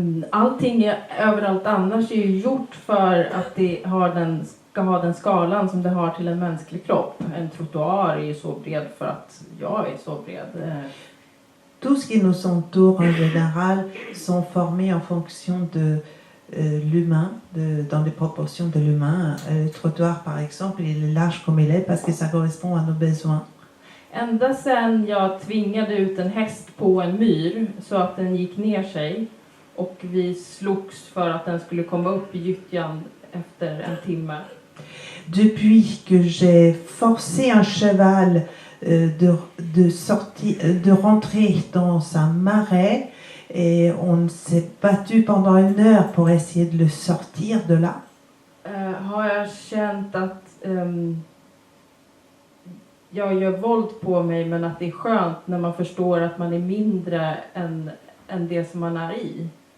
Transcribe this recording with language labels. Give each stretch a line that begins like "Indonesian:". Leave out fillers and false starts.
Swedish: Allting överallt annars är ju gjort för att det ska ha den skalan som det har till en mänsklig kropp. En trottoir är ju så bred för att jag är så bred.
French: Tout ce qui nous entoure en général sont formés en fonction de l'humain, dans les proportions de l'humain. Le trottoir par exemple, il est large comme il est parce que ça correspond à nos besoins.
Swedish: Ända sedan jag tvingade ut en häst på en myr så att den gick ner sig och vi slogs för att den skulle komma upp i gyttjan efter en timme.
French: Depuis que j'ai forcé un cheval de rentrer dans un marais et on s'est battu pendant 1 heure pour essayer de le sortir de là.
Swedish: Har jag känt att jag gör våld på mig, men att det är skönt när man förstår att man är mindre än det som man är i.